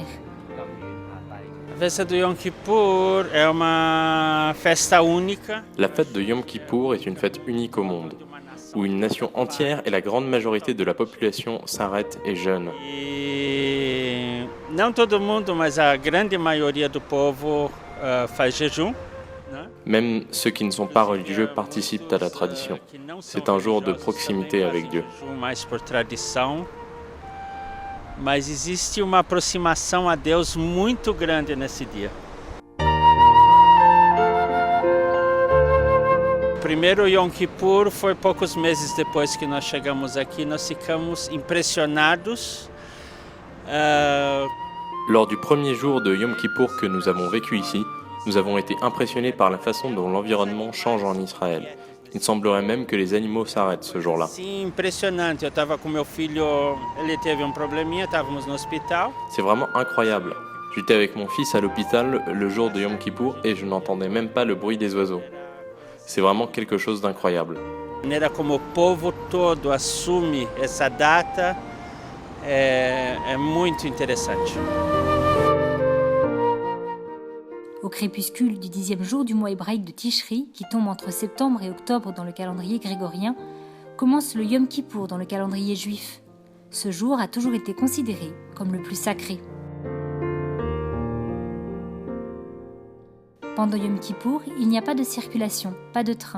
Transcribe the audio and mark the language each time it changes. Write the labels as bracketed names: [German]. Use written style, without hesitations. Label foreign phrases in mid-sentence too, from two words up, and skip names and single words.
[Portuguese] A festa do Yom Kippur é uma festa única. [French] La fête de Yom Kippour est une fête unique au monde, où une nation entière et la grande majorité de la population s'arrête et jeûne. [Portuguese] E não todo mundo, mas a grande maioria do povo faz jejum. [French] Même ceux qui ne sont pas religieux participent à la tradition. C'est un jour de proximité avec Dieu. [Portuguese] Mais por tradição. Mas existe uma aproximação a Deus muito grande nesse dia. O primeiro Yom Kippur foi poucos meses depois que nós chegamos aqui. Nós ficamos impressionados. [French] Lors du premier jour de Yom Kippour que nous avons vécu ici, nous avons été impressionnés par la façon dont l'environnement change en Israël. Il semblerait même que les animaux s'arrêtent ce jour-là. [Portuguese] Sim, impressionante. Eu estava com meu filho, ele teve probleminha, estávamos no hospital. [French] C'est vraiment incroyable. J'étais avec mon fils à l'hôpital le jour de Yom Kippour et je n'entendais même pas le bruit des oiseaux. C'est vraiment quelque chose d'incroyable. [Portuguese] A maneira como o povo todo assume essa data é muito interessante. [French] Au crépuscule du 10e jour du mois hébraïque de Tishri, qui tombe entre septembre et octobre dans le calendrier grégorien, commence le Yom Kippour dans le calendrier juif. Ce jour a toujours été considéré comme le plus sacré. Pendant Yom Kippour, il n'y a pas de circulation, pas de train.